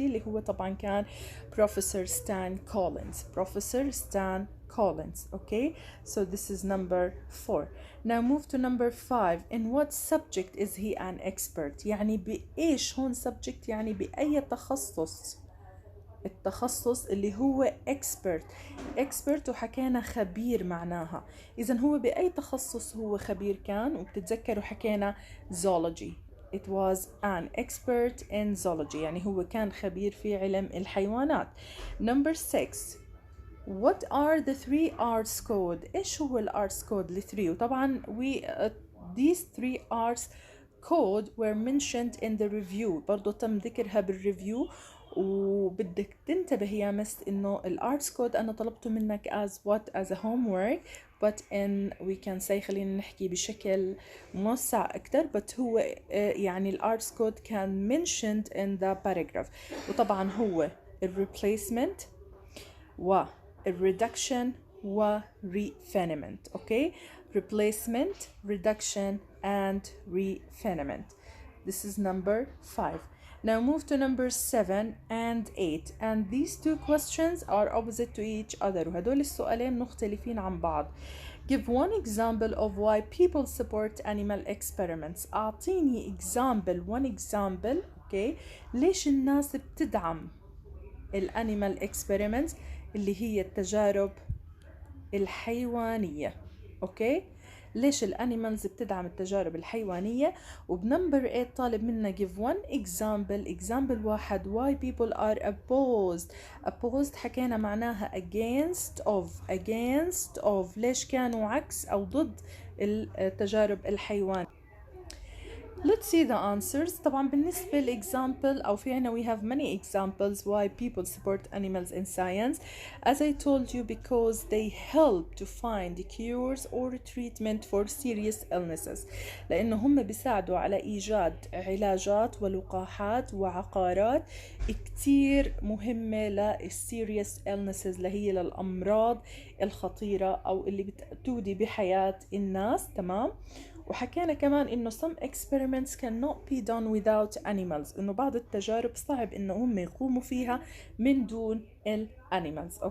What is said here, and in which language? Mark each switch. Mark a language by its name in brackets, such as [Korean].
[Arabic] اللي هو طبعا كان Professor Stan Collins. [English] Okay, so this is number 4. Now move to number 5. In what subject is he an expert؟ [Arabic] يعني بإيش هون [English] subject؟ [Arabic] يعني بأي تخصص. التخصص اللي هو expert وحكينا خبير معناها. إذن هو بأي تخصص هو خبير كان؟ وبتتذكروا حكينا zoology. [English] It was an expert in zoology. [Arabic] يعني هو كان خبير في علم الحيوانات. [English] Number 6. What are the three arts code؟ [Arabic] إيش هو الارتس كود الثري؟ [English] وطبعا these three arts code were mentioned in the review، [Arabic] برضو تم ذكرها بالريفيو. وبدك تنتبه يا مس إنه الارتس كود أنا طلبته منك [English] as a homework، but in we can say [Arabic] خلينا نحكي بشكل موسع أكتر، [English] but [Arabic] هو يعني الارتس كود كان [English] mentioned in the paragraph. [Arabic] وطبعا هو replacement و reduction و refinement. [English] okay, replacement, reduction and refinement. This is number 5. Now move to number 7 and 8, and these two questions are opposite to each other، [Arabic] وهدول السؤالين مختلفين عن بعض. [English] Give one example of why people support animal experiments. [Arabic] أعطيني [English] one example okay [Arabic] ليش الناس بتدعم الانيمال اكسبيرمنتس اللي هي التجارب الحيوانية. اوكي، ليش الانيمالز بتدعم التجارب الحيوانية؟ وبنمبر 8 طالب منا [English] give one example [Arabic] واحد [English] why people are opposed [Arabic] حكينا معناها [English] against of [Arabic] ليش كانوا عكس او ضد التجارب الحيوانية. [English] Let's see the answers. [Arabic] طبعا بالنسبة للإكزامبل أو في عنا [English] we have many examples why people support animals in science. As I told you, because they help to find cures or treatment for serious illnesses. [Arabic] لأنه هم بيساعدوا على إيجاد علاجات ولقاحات وعقارات كتير مهمة للسيريس illnesses اللي هي للأمراض الخطيرة أو اللي بتودي بحياة الناس. تمام. وحكينا كمان إنه [English] some experiments cannot be done without animals، [Arabic] إنه بعض التجارب صعب إنه هم يقوموا فيها من دون animals.